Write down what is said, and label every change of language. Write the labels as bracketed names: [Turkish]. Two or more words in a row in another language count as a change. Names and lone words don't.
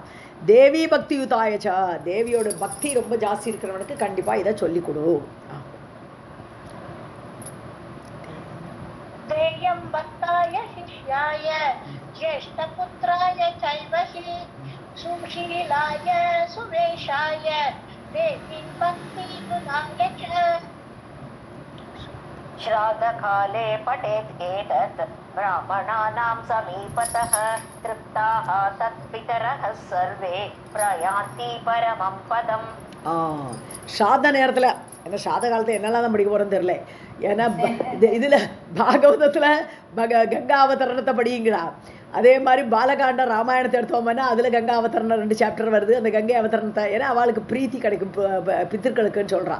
[Sanskrit] देवी भक्ति युताय च [Tamil] தேவியோட பக்தி ரொம்ப ஜாஸ்தி இருக்கிறவனுக்கு கண்டிப்பாக இதை சொல்லிக் கொடு. [Sanskrit] देयं भक्ताय शिष्याय ज्येष्ठपुत्राय चैव हि सुशीलाय सुवेषाय देवी भक्ति युताय च. श्राद्धकाले पठेत् एतत् ब्राह्मणानां समीपतः तृप्ताः तत्पितरः सर्वे प्रयान्ति परमं पदम्. [Tamil] ஸ்ராத்த நேரத்தில் ஏன்னா ஸ்ராத காலத்தில் என்னெல்லாம் தான் படிக்க போகிறோன்னு தெரியல. ஏன்னா இதில் பாகவதத்தில் கங்கா அவதரணத்தை படிங்கிறா. அதே மாதிரி பாலகாண்ட ராமாயணத்தை எடுத்தோம்னா அதில் கங்கா அவதரணம் 2 சாப்டர் வருது. அந்த கங்கை அவதரணத்தை ஏன்னா அவளுக்கு பிரீத்தி கிடைக்கும் பித்திருக்களுக்குன்னு சொல்கிறான்.